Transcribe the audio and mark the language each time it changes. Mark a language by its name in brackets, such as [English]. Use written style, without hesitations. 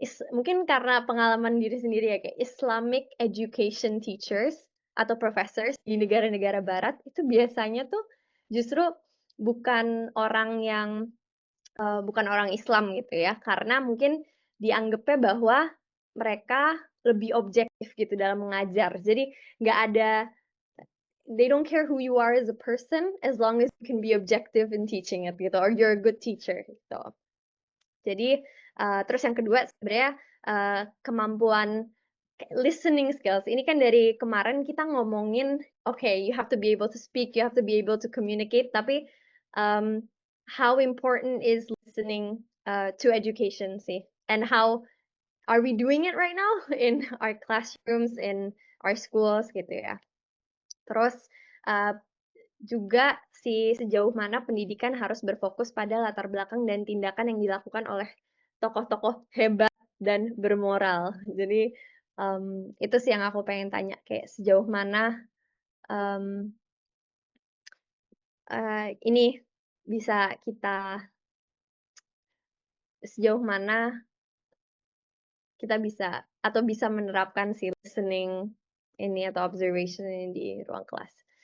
[Indonesian] mungkin karena pengalaman diri sendiri ya, kayak [English] Islamic education teachers [Indonesian] atau professors di negara-negara barat itu biasanya tuh justru bukan orang yang bukan orang Islam gitu ya, karena mungkin dianggapnya bahwa mereka lebih objektif gitu dalam mengajar. Jadi nggak ada [English] they don't care who you are as a person as long as you can be objective in teaching it gitu or you're a good teacher gitu. [Indonesian] Jadi, terus yang kedua sebenarnya, kemampuan listening skills. Ini kan dari kemarin kita ngomongin, [English] okay, you have to be able to speak, you have to be able to communicate, tapi, how important is listening, to education sih? And how are we doing it right now in our classrooms, in our schools gitu ya. [Indonesian] Terus, eee, juga sejauh mana pendidikan harus berfokus pada latar belakang dan tindakan yang dilakukan oleh tokoh-tokoh hebat dan bermoral. Jadi, itu sih yang aku pengen tanya, kayak sejauh mana, mmm, ini bisa sejauh mana kita bisa atau bisa menerapkan si listening ini atau observation ini di ruang kelas.